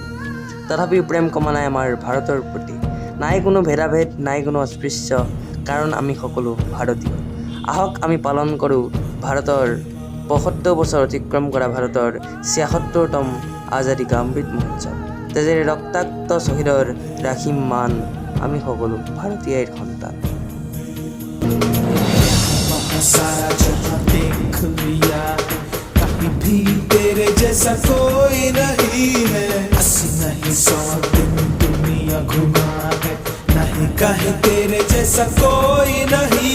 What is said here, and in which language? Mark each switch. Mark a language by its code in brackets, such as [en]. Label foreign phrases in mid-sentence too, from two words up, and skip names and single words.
[as] তথাপিও প্ৰেম কমা নাই আমাৰ ভাৰতৰ প্ৰতি, নাই কোনো ভেদাভেদ, নাই কোনো অস্পৃশ্য, কাৰণ আমি সকলো ভাৰতীয়। আহক আমি পালন কৰোঁ ভাৰতৰ ৭৫ বছৰ অতিক্ৰম কৰা ভাৰতৰ ৭৬তম আজাদী কা অমৃত মহোৎসৱ। তেজেৰে ৰক্তাক্ত শ্বহীদৰ ৰাখিম মান, আমি সকলো ভাৰতীয়ৰ সন্তান। [hi] सारा जहां देख लिया, कहीं भी तेरे जैसा कोई नहीं है। 80 नहीं 100 दिन दुनिया घुमा है, नहीं कहीं तेरे जैसा कोई नहीं।